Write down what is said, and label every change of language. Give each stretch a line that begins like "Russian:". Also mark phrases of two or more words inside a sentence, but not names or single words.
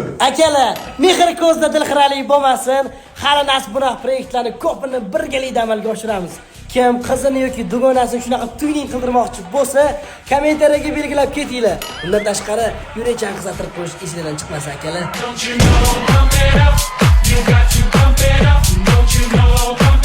Uzbek: Akalar, mehr ko'zda dilxiralik bo'lmasin. Hali nasib bunaqa proyektlarni ko'pini birgalikda amalga oshiramiz. Kim qizini yoki dugonasini shunaqa tuyning qildirmoqchi bo'lsa, kommentariyaga belgilab ketinglar. Undan tashqari, yurakchani qizartirib qo'yish esingizdan chiqmasin, akalar.
English: Don't you know, pump it up. You got to pump it up. Don't you know,